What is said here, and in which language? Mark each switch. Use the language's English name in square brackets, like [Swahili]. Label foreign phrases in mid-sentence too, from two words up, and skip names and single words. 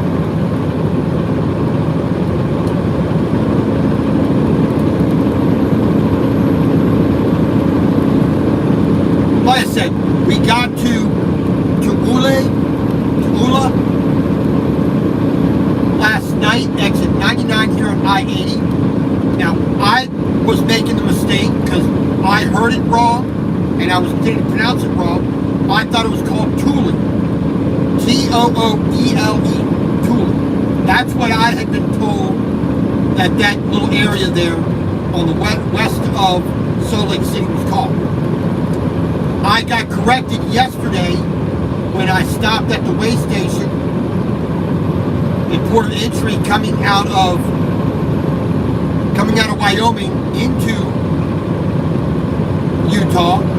[English] Like I said, we got to Ula last night, exit 99 here on I-80. Now, I was making the mistake because I heard it wrong and I was going to pronounce it wrong. I thought it was called Tooele. T-O-O-E-L-E. Tooele. That's what I had been told that little area there on the west of Salt Lake City was called. I got corrected yesterday when I stopped at the way station in port of entry coming out of Wyoming into Utah.